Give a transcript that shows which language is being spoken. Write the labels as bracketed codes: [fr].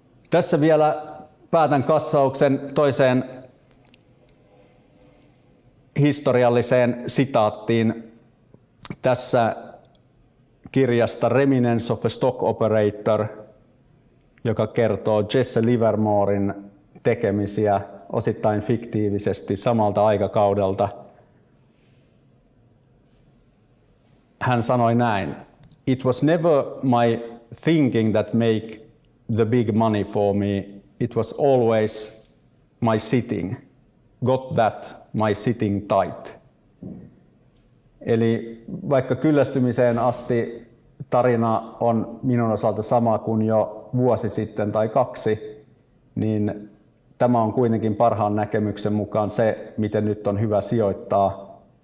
[fi] Tässä vielä päätän katsauksen toiseen historialliseen sitaattiin tässä kirjasta Reminiscence of a Stock Operator, joka kertoo Jesse Livermoren tekemisiä osittain fiktiivisesti samalta aikakaudelta. Hän sanoi näin: [en] "It was never my thinking that make the big money for me. It was always my sitting. Got that, my sitting tight." [fi] Eli vaikka kyllästymiseen asti tarina on minun osalta sama kuin jo vuosi sitten tai 2, niin tämä on kuitenkin parhaan näkemyksen mukaan se, miten nyt on hyvä sijoittaa,